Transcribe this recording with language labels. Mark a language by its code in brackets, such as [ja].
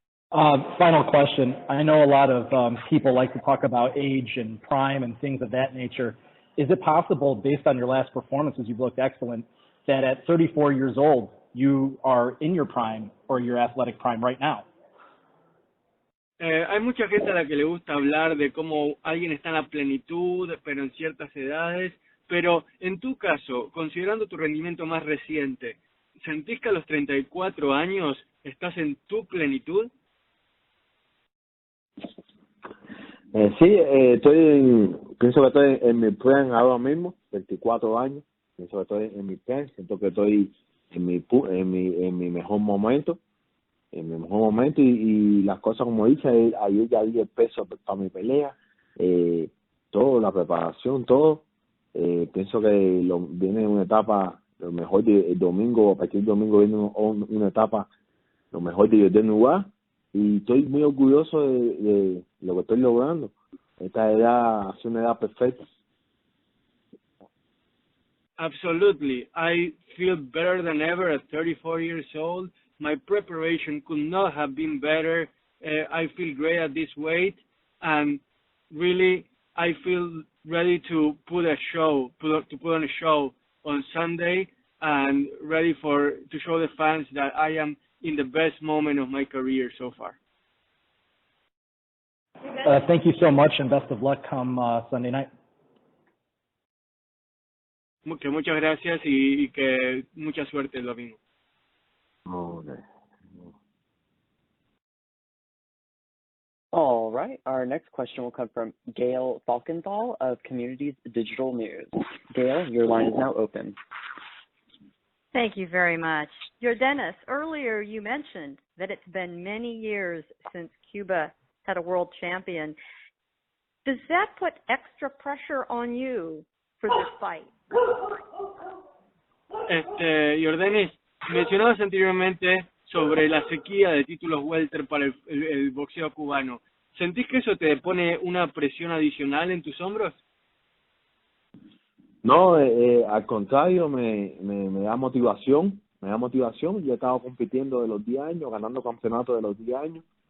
[en] Final question. I know a lot of people like to talk about age and prime and things of that nature. Is it possible, based on your last performances, you've looked excellent, that at 34 years old, you are in your prime or your athletic prime right now? [es] Hay mucha gente a la que le gusta hablar de cómo alguien está en la plenitud, pero en ciertas edades. Pero en tu caso, considerando tu rendimiento más reciente, ¿sentís que a los 34 años estás en tu plenitud? Sí, pienso que estoy en mi prime ahora mismo, 24 años. Pienso que estoy en mi prime, siento que estoy en mi mejor momento. En mi mejor momento y las cosas, como dice, ayer ya di el peso para mi pelea, todo, la preparación, todo. Pienso que viene una etapa, lo mejor el domingo, a partir del domingo viene una etapa, lo mejor de Yordenis Ugás, y estoy muy orgulloso de lo que estoy logrando. Esta edad es una edad perfecta. [en] Absolutely. I feel better than ever at 34 years old. My preparation could not have been better. I feel great at this weight, and really, I feel ready to put on a show on Sunday, and ready to show the fans that I am in the best moment of my career so far. Thank you so much, and best of luck come Sunday night. [es] Que muchas gracias y que mucha suerte el domingo. [en] Okay. All right. Our next question will come from Gail Falkenthal of Communities Digital News. Gail, your line is now open. Thank you very much. Yordenis, earlier you mentioned that it's been many years since Cuba had a world champion. Does that put extra pressure on you for this fight? [es] Yordenis, mencionabas anteriormente sobre la sequía de títulos welter para el boxeo cubano. ¿Sentís que eso te pone una presión adicional en tus hombros? No, al contrario, me da motivación, Yo he estado compitiendo de los 10 años, ganando campeonatos de los 10 años.